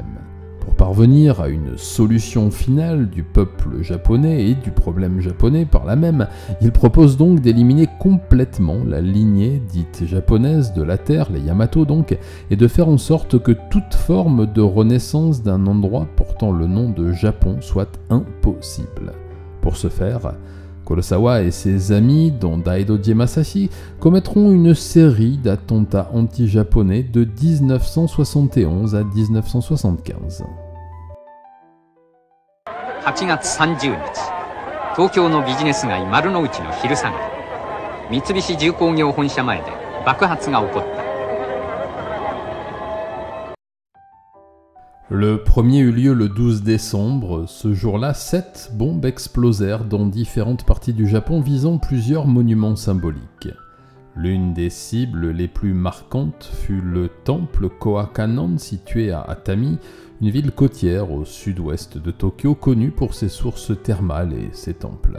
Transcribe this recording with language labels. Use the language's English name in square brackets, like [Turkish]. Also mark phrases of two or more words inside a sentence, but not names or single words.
[French] Pour parvenir à une solution finale du peuple japonais et du problème japonais par là même, il propose donc d'éliminer complètement la lignée dite japonaise de la terre, les Yamato donc, et de faire en sorte que toute forme de renaissance d'un endroit portant le nom de Japon soit impossible. Pour ce faire, Kurosawa et ses amis, dont Daidoji Masashi, commettront une série d'attentats anti-japonais de 1971 à 1975. [Japanese] 8 月30日、東京のビジネス街丸の内の昼下がり、三菱重工業本社前で爆発が起こった。 [French] Le premier eut lieu le 12 décembre. Ce jour-là, 7 bombes explosèrent dans différentes parties du Japon visant plusieurs monuments symboliques. L'une des cibles les plus marquantes fut le temple Kohakannon situé à Atami, une ville côtière au sud-ouest de Tokyo connue pour ses sources thermales et ses temples.